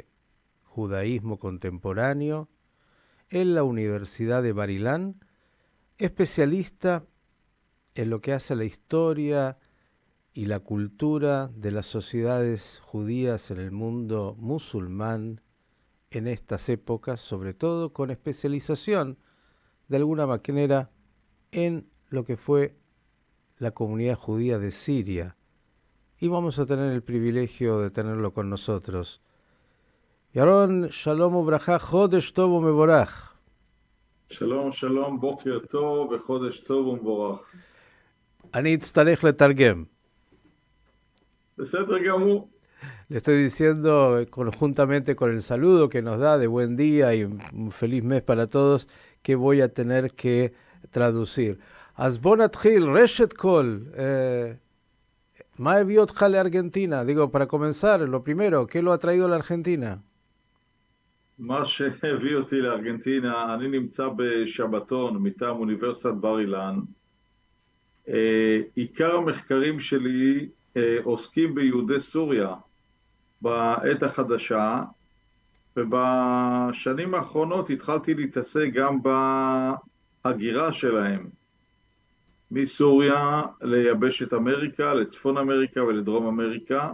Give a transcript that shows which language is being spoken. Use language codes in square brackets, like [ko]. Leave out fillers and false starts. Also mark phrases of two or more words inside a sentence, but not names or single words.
[es] judaísmo contemporáneo, en la Universidad de Bar Ilan, especialista en lo que hace a la historia y la cultura de las sociedades judías en el mundo musulmán en estas épocas, sobre todo con especialización de alguna manera en lo que fue la comunidad judía de Siria. Y vamos a tener el privilegio de tenerlo con nosotros. Yaron, [he] שלום וברכה, חודש טוב ומבורך. שלום, שלום, בוקר טוב וחודש טוב ומבורך. אני אצטרך לתרגם. בסדר גמור. [es] Le estoy diciendo, conjuntamente con el saludo que nos da de buen día y un feliz mes para todos, que voy a tener que traducir. [he] אז בוא נתחיל, ראשית כל, מה הביא אותך לארגנטינה? [es] Digo, para comenzar, lo primero, ¿qué lo ha traído a la Argentina? [he] מה שהביא אותי לארגנטינה, אני נמצא בשבתון מטעם אוניברסיטת בר אילן. עיקר המחקרים שלי עוסקים ביהודי סוריה בעת החדשה, ובשנים האחרונות התחלתי להתעסק גם בהגירה שלהם מסוריה ליבשת אמריקה, לצפון אמריקה ולדרום אמריקה.